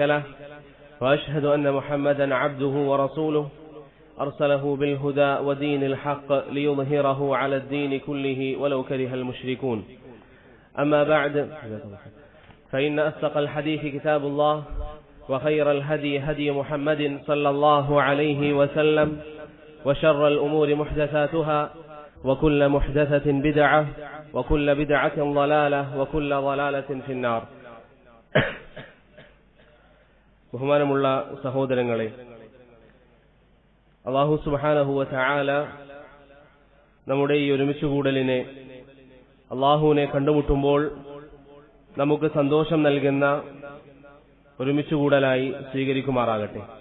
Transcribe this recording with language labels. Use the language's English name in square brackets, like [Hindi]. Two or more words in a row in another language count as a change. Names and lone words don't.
[Arabic] له وأشهد أن محمدا عبده ورسوله أرسله بالهدى ودين الحق ليظهره على الدين كله ولو كره المشركون أما بعد فإن أصدق الحديث كتاب الله وخير الهدي هدي محمد صلى الله عليه وسلم وشر الأمور محدثاتها وكل محدثة بدعة وكل بدعة ضلالة وكل ضلالة في النار. [Malayalam] ബഹുമാനമുള്ള സഹോദരങ്ങളെ, അല്ലാഹു [Arabic] سبحانه وتعالى [Malayalam] നമ്മുടെ ഈ ഒരുമിച്ച് കൂടലിനെ അല്ലാഹുവിനെ കണ്ടുമുട്ടുമ്പോൾ നമുക്ക് സന്തോഷം നൽകുന്ന ഒരുമിച്ച് കൂടലായി സ്വീകരിക്കുമാറാകട്ടെ.